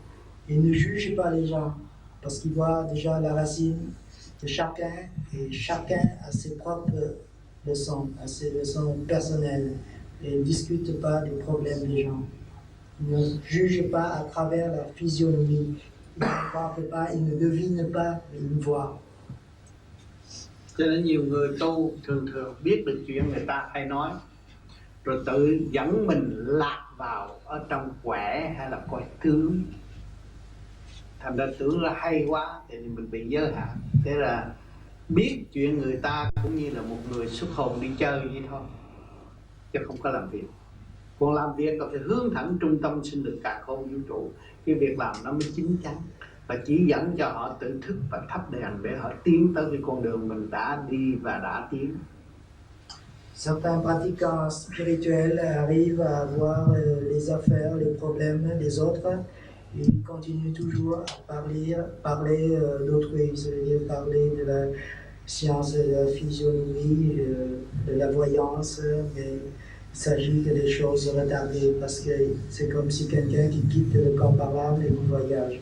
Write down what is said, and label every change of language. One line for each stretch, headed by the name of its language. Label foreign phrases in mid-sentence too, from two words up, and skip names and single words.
French: Il ne juge pas les gens, parce qu'il voit déjà la racine de chacun, et chacun a ses propres leçons, a ses leçons personnelles. Et il ne discute pas des problèmes des gens. Il ne juge pas à travers la physionomie. Il ne parle pas, il ne devine pas, mais il voit.
Vietnamese: Cho nên nhiều người tu thường biết được chuyện người ta hay nói, rồi tự dẫn mình lạc vào ở trong quẻ hay là coi tướng. Thành ra tưởng là hay quá thì mình bị giới hạn. Thế là biết chuyện người ta cũng như là một người xuất hồn đi chơi vậy thôi, chứ không có làm việc. Còn làm việc có thể hướng thẳng trung tâm sinh lực cả khôn vũ trụ. Cái việc làm nó mới chín chắn, và chỉ dẫn cho họ tự thức và thắp đèn để họ tiến tới cái con đường mình đã đi và đã tiến.
French: Certains pratiquants spirituels arrivent à voir les affaires, les problèmes des autres Il continue toujours à parler d'autrui, c'est-à-dire parler de la science de la physionomie, de la voyance, mais il s'agit que des choses retardées parce que c'est comme si quelqu'un qui quitte le corps parlable et qui voyage.